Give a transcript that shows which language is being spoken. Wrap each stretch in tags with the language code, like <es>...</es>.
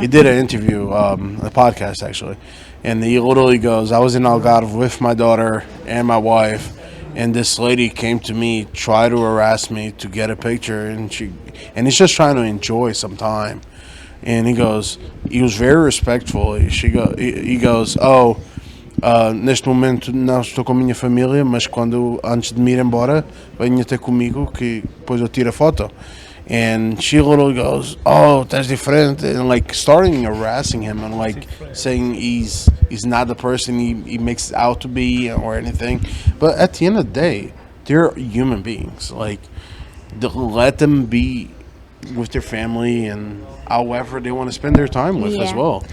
<en>He did an interview, a podcast actually, and he literally goes, "I was in Algarve with my daughter and my wife, and this lady came to me, tried to harass me to get a picture, and he's just trying to enjoy some time." And he was very respectful. He goes,</en> <pt>"Oh, neste momento não estou com a minha família, mas antes de me ir embora, venha ter comigo que depois eu tiro a foto."</pt> <en>And she literally goes, "Oh, that's different," and like starting harassing him and like saying he's not the person he makes out to be or anything. But at the end of the day, they're human beings. Like, let them be with their family and however they want to spend their time with as well.</en>